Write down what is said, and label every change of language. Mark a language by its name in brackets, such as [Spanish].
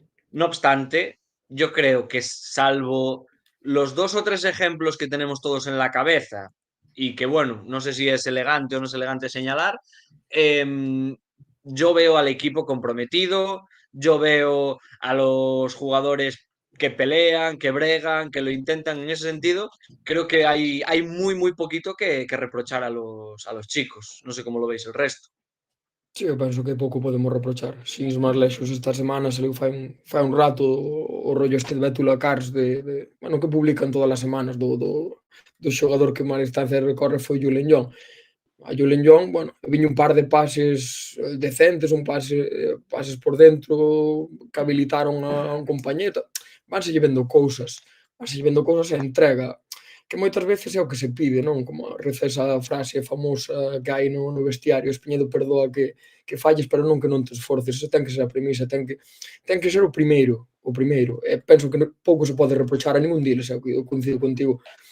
[Spanish] No obstante, yo creo que salvo los 2 o 3 ejemplos que tenemos todos en la cabeza y que, bueno, no sé si es elegante o no es elegante señalar, yo veo al equipo comprometido, yo veo a los jugadores que pelean, que bregan, que lo intentan. En ese sentido, creo que hay muy, muy poquito que reprochar a los chicos. No sé cómo lo veis el resto. [Galician] Sí, eu penso que pouco podemos reprochar. Sin ir máis lexos, esta semana saliu fai un rato o rollo este de Bétula Cars bueno, que publican todas as semanas do xogador que máis distancia recorre foi Julen John. A Julen John, bueno, viño un par de pases decentes, pases por dentro que habilitaron a un compañeto. Vanselle vendo cousas e entrega que moitas veces é o que se pide, non? Como reza esa frase famosa que hai no vestiario, Espiñedo perdoa que falles, pero non que non te esforces. Esa ten que ser a premisa, ten que ser o primeiro. E penso que pouco se pode reprochar a ningún diles, eu coincido contigo.